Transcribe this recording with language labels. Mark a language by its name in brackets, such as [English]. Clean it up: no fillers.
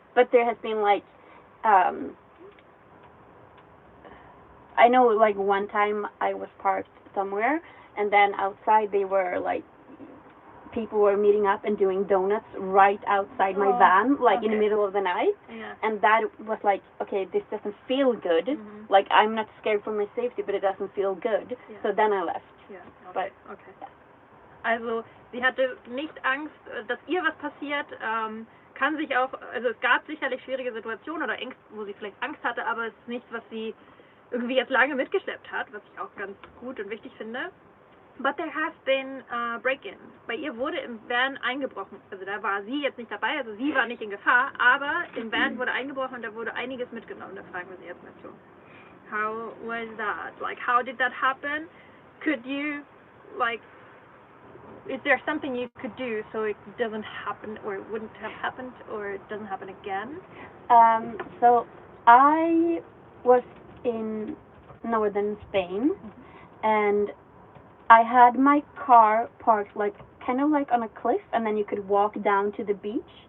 [English] But there has been like, I know like one time I was parked somewhere, and then outside they were like, people were meeting up and doing donuts right outside my van, like in the middle of the night. Yeah. And that was like, okay, this doesn't feel good. Like I'm not scared for my safety, but it doesn't feel good. Yeah. So then I left. [German] Ja, okay. Also, sie hatte nicht Angst, dass ihr was passiert. Kann sich auch, also es gab sicherlich schwierige Situationen oder Ängste, wo sie vielleicht Angst hatte, aber es ist nichts, was sie irgendwie jetzt lange mitgeschleppt hat, was ich auch ganz gut und wichtig finde. [English] But there has been break-in. [German] Bei ihr wurde im Van eingebrochen. Also da war sie jetzt nicht dabei, also sie war nicht in Gefahr, aber im Van wurde eingebrochen und da wurde einiges mitgenommen. Da fragen wir sie jetzt mal zu. [English] How was that? Like, how did that happen? Could you, like, is there something you could do so it doesn't happen, or it wouldn't have happened, or it doesn't happen again? So I was in northern Spain, and I had my car parked like kind of like on a cliff, and then you could walk down to the beach.